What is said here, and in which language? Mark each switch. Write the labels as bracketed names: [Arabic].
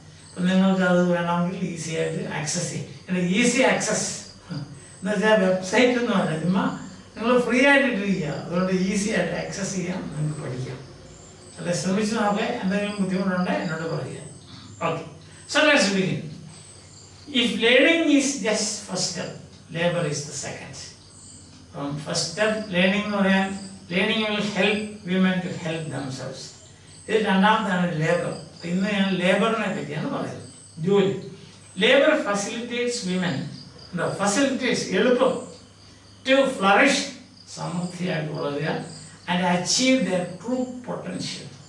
[Malayalam] അപ്പം നിങ്ങൾക്ക് അത് വേണമെങ്കിൽ ഈസി ആയിട്ട് ആക്സസ് ചെയ്യും. ഈസി ആക്സസ് എന്ന് വെച്ചാൽ വെബ്സൈറ്റ് ഒന്നും അല്ല, ചുമ്മാ നിങ്ങൾ ഫ്രീ ആയിട്ട് ഇട്ടിരിക്കുക. അതുകൊണ്ട് ഈസി ആയിട്ട് ആക്സസ് ചെയ്യാം, നിങ്ങൾക്ക് പഠിക്കാം. അല്ല, ശ്രമിച്ച് നോക്കെ. എന്തെങ്കിലും ബുദ്ധിമുട്ടുണ്ടെങ്കിൽ എന്നോട് പറയുക. [English] Okay, so let's begin. If learning is just first step, labor is the second. From first step, learning will help women to help themselves. This is [Malayalam] രണ്ടാമതാണ് labour. ഇന്ന് ഞാൻ ലേബറിനെ പറ്റിയാണ് പറയുന്നത്. ജോലി. [English] labour facilitates women, facilitates, എളുപ്പം, to flourish, [Malayalam] സമൃദ്ധിയായിട്ട് വളരുക, [English] And achieve their true potential.